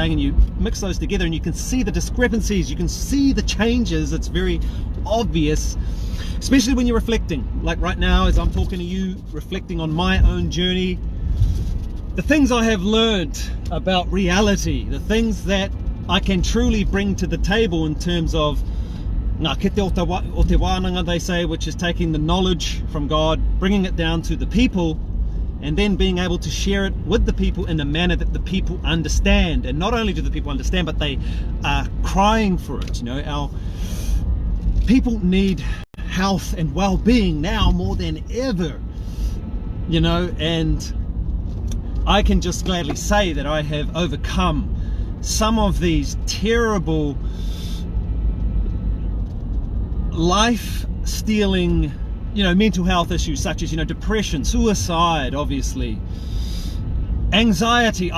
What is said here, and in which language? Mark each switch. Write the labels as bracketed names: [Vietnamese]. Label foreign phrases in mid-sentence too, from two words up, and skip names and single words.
[English] And you mix those together and you can see the discrepancies, you can see the changes. It's very obvious, especially when you're reflecting. Like right now, as I'm talking to you, reflecting on my own journey, the things I have learned about reality, the things that I can truly bring to the table in terms of [Māori] ngā kete o te wānanga, [English] they say, which is taking the knowledge from God, bringing it down to the people, and then being able to share it with the people in a manner that the people understand. And not only do the people understand, but they are crying for it. Our people need health and well-being now more than ever, and I can just gladly say that I have overcome some of these terrible life-stealing, mental health issues such as, depression, suicide, obviously, anxiety.